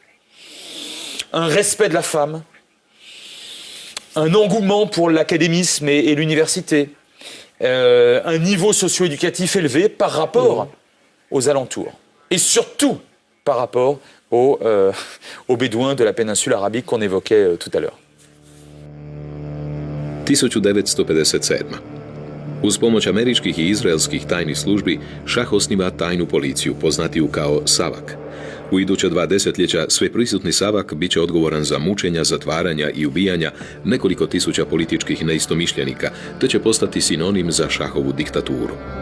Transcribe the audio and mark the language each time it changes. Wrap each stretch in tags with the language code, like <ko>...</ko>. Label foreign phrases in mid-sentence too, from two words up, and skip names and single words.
<fr>un respect de la femme, un engouement pour l'académisme et l'université, un niveau socio-éducatif élevé par rapport aux alentours. Et surtout par rapport aux Bédouins de la péninsule arabique qu'on évoquait tout à l'heure.</fr> <hr>1957. Uz pomoć američkih i izraelskih tajnih službi, šah osniva tajnu policiju, poznatiju kao Savak. U iduća 2 desetljeća sveprisutni Savak bit će odgovoran za mučenja, zatvaranja i ubijanja nekoliko tisuća političkih neistomišljenika, te će postati sinonim za šahovu diktaturu.</hr>